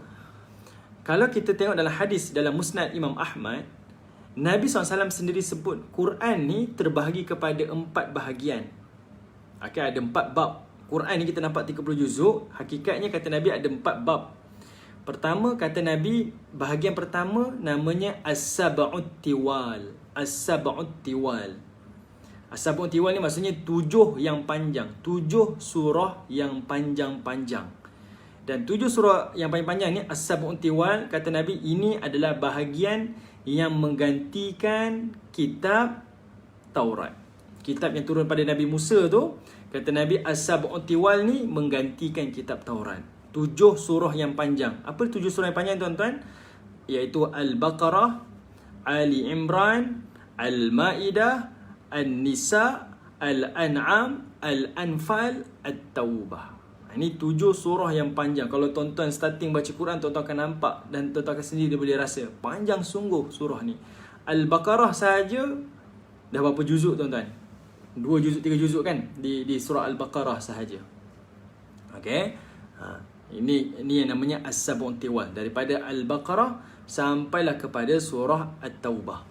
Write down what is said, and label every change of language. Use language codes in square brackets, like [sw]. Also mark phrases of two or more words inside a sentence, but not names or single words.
[ms] Kalau kita tengok dalam hadis dalam Musnad Imam Ahmad, Nabi SAW sendiri sebut Quran ni terbahagi kepada 4 bahagian. Okey, ada 4 bab. Quran ni kita nampak 30 juzuk. Hakikatnya kata Nabi ada 4 bab. Pertama, kata Nabi, bahagian pertama namanya As-Sab'ut Tiwal. As-Sab'ut Tiwal. As-Sab'ut Tiwal ni maksudnya 7 yang panjang. 7 surah yang panjang-panjang. Dan 7 surah yang panjang-panjang ni, As-Sab'ut Tiwal, kata Nabi, ini adalah bahagian yang menggantikan kitab Taurat. Kitab yang turun pada Nabi Musa tu, kata Nabi, As-Sab'ut Tiwal ni menggantikan kitab Taurat. 7 surah yang panjang. Apa 7 surah yang panjang, tuan-tuan? Iaitu Al-Baqarah, Ali Imran, Al-Ma'idah, An-Nisa, Al-An'am, Al-Anfal, At-Taubah. Ini 7 surah yang panjang. Kalau tuan-tuan starting baca Quran, tuan-tuan akan nampak dan tuan-tuan akan sendiri boleh rasa panjang sungguh surah ni. Al-Baqarah sahaja dah berapa juzuk tuan-tuan? 2 juzuk, 3 juzuk kan di surah Al-Baqarah sahaja. Okey. Ini yang namanya As-Sab'un Tiwal, daripada Al-Baqarah sampailah kepada surah At-Taubah.